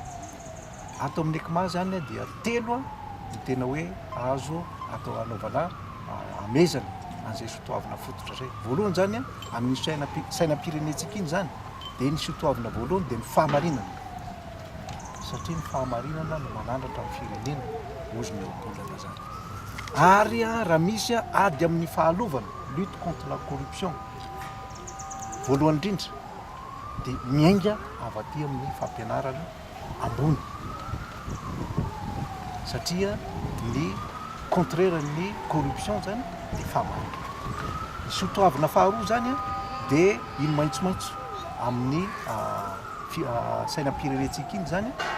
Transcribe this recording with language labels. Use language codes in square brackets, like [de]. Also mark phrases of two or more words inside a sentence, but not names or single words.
[mg] Ato amin'ny ECMA zany dia 3 ny tena hoe azo atao anaovana amezana an'izay sotoavina fototra zay. Voalohany zany amin'ny sainam-pirenentsika iny zany dia ny sotoavina voalohany dia ny fahamarinana satria ny fahamarinana no manandratra amin'ny firenena ozy miabolana zany. Ary raha misy ady amin'ny fahalovana [fr] lutte contre la corruption [mg] voalohany indrindra dia miainga avy aty amin'ny fampianarana ambony satria ny contraire ny corruption zany de famana sotoavina faharoa zany a de iny maitsomaitso amin'ny sainam-pirenentsika iny zany